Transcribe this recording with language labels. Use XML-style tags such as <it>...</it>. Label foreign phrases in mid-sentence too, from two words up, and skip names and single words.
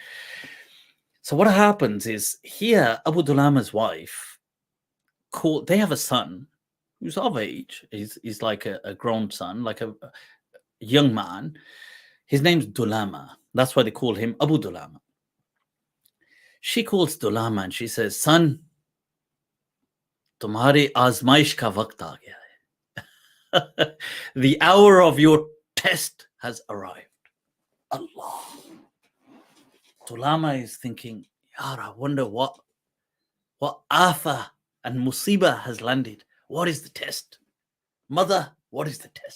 <en>So what happens is here, Abu Dulama's wife, they have a son who's of age. He's like a grown son, like a young man. His name's Dulama. That's why they call him Abu Dulama. She calls Dulama and she says, son,</en> <ur>تمہارے آزمائش کا وقت آ گیا ہے.</ur> <en>The hour of your test has arrived. Allah. Dulama is thinking, Yar, I wonder what afa and musibah has landed. What is the test? Mother, what is the test?</en>